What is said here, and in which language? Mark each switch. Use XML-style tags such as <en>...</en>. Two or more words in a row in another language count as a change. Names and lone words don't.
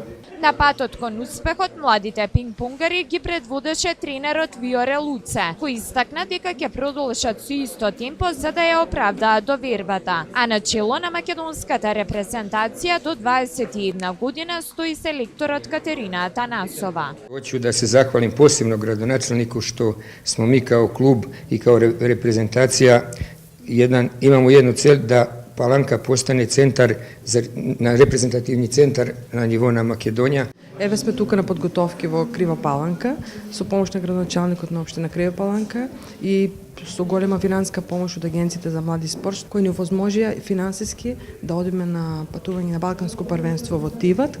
<mk>На патот кон успехот, младите пинг-понгари ги предводеше тренерот Виоре Луце, кој истакна дека ќе продолжат со исто темпо за да ја оправдаат довербата. А на чело на македонската репрезентација до 21 година стои селекторот Катерина Атанасова.</mk> <sr>Hoću da se zahvalim posebno gradonačelniku što smo mi kao klub i kao reprezentacija imamo jednu cel da Palanka postane centar, reprezentativni centar</sr> <mk>на ниво на Македонија. Еве сме тука на подготовки во Крива Паланка со помош на градоначалникот на општина Крива Паланка и со голема финансиска помош од Агенцијата за млади спорт, кои ни овозможија финансиски да одиме на патување на Балканско првенство во Тиват.</mk>